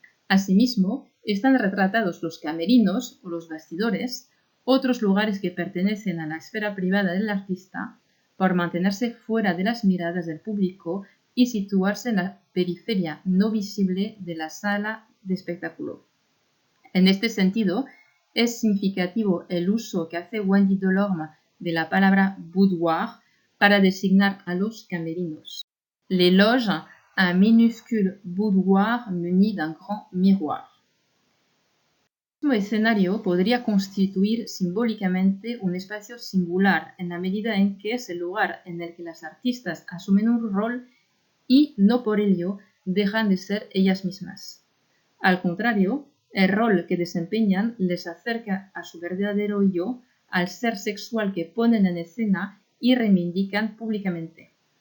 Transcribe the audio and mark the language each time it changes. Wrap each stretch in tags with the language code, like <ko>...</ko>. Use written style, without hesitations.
<es>Asimismo, están retratados los camerinos o los bastidores, otros lugares que pertenecen a la esfera privada del artista, por mantenerse fuera de las miradas del público y situarse en la periferia no visible de la sala de espectáculo. En este sentido, es significativo el uso que hace Wendy Delorme de la palabra boudoir para designar a los camerinos.</es> <fr>Les loges, un minuscule boudoir muni d'un grand miroir.</fr> <es>El mismo escenario podría constituir simbólicamente un espacio singular en la medida en que es el lugar en el que las artistas asumen un rol y no por ello dejan de ser ellas mismas. Al contrario, el rol que desempeñan les acerca a su verdadero yo, al ser sexual que ponen en escena y reivindican públicamente.</es>